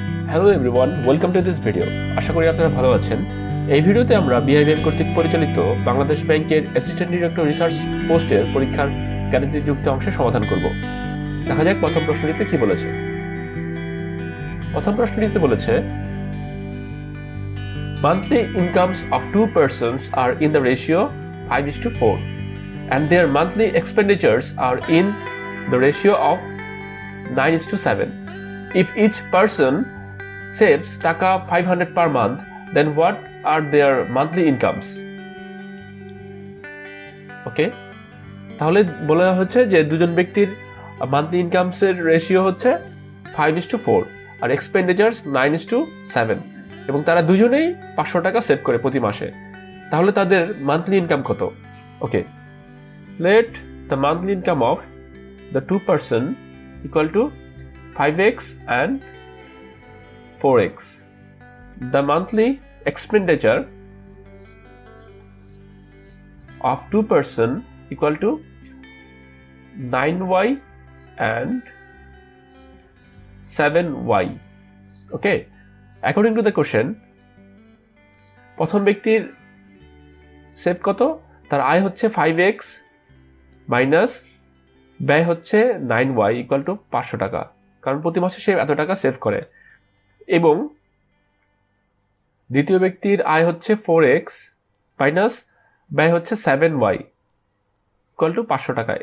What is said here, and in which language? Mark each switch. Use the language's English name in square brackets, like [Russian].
[English] Hello everyone, welcome to this video. [Bangla] আশা করি আপনারা ভালো আছেন। এই ভিডিওতে আমরা BIBM কর্তৃক পরিচালিত বাংলাদেশ ব্যাংকের অ্যাসিস্ট্যান্ট ডিরেক্টর রিসার্চ পোস্টের পরীক্ষার গাণিতিকযুক্ত অংশে সমাধান করব। দেখা যাক প্রথম প্রশ্নটিতে কি বলেছে। প্রথম প্রশ্নটিতে বলেছে [English] monthly incomes of two persons are in the ratio 5:4 and their monthly expenditures are in the ratio of 9:7. If each person saves taka 500 per month, then what are their monthly incomes? [Bangla] ওকে, তাহলে বলা হচ্ছে যে দুজন ব্যক্তির মান্থলি ইনকামস এর ratio হচ্ছে 5:4 আর এক্সপেন্ডিচার্স 9:7 এবং তারা দুজনেই 500 টাকা সেভ করে প্রতি মাসে। তাহলে তাদের মান্থলি ইনকাম কত? ওকে, [English] let the monthly income of the two person equal to 5x and 4x. The monthly expenditure of two person equal to 9y and 7y. Okay, according to the question, [Bangla] প্রথম ব্যক্তির save কত? তার আয় হচ্ছে 5x minus ব্যয় হচ্ছে 9y equal to 500 টাকা, কারণ প্রতি মাসে সে এত টাকা সেভ করে। এবং দ্বিতীয় ব্যক্তির আয় হচ্ছে 4x মাইনাস ব্যয় হচ্ছে 7y ইকুয়াল টু 500 টাকা।